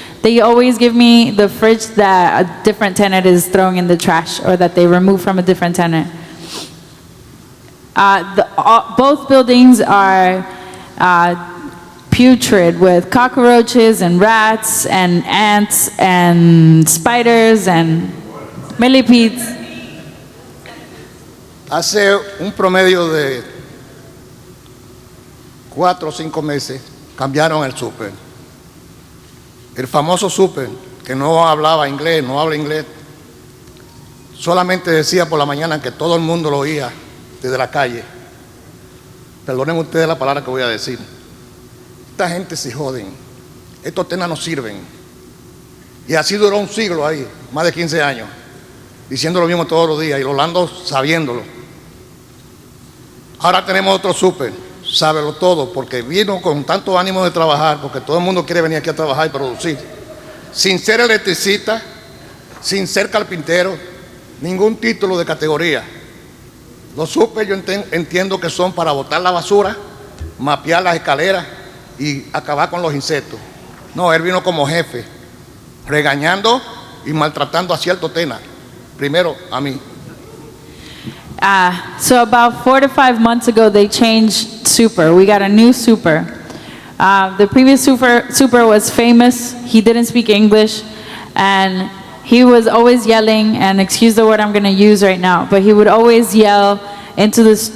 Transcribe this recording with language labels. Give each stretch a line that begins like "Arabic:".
English: They always give me the fridge that a different tenant is throwing in the trash or that they remove from a different tenant. Both buildings are putrid with cockroaches and rats and ants and spiders and millipedes.
Spanish: Hace un promedio de 4 o 5 meses cambiaron el súper. El famoso súper, que no hablaba inglés, no habla inglés, solamente decía por la mañana que todo el mundo lo oía desde la calle. Perdonen ustedes la palabra que voy a decir. Esta gente se joden. Estos tenas no sirven. Y así duró un siglo ahí, más de 15 años, diciendo lo mismo todos los días y Rolando sabiéndolo. Ahora tenemos otro súper, sábelo todo, porque vino con tanto ánimo de trabajar, porque todo el mundo quiere venir aquí a trabajar y producir, sin ser electricista, sin ser carpintero, ningún título de categoría. Los súper yo entiendo que son para botar la basura, mapear las escaleras y acabar con los insectos. No, él vino como jefe, regañando y maltratando a cierto tena. Primero a mí.
English: So about 4 to 5 months ago, they changed super. We got a new super. The previous super was famous. He didn't speak English, and he was always yelling, and excuse the word I'm going to use right now, but he would always yell into this.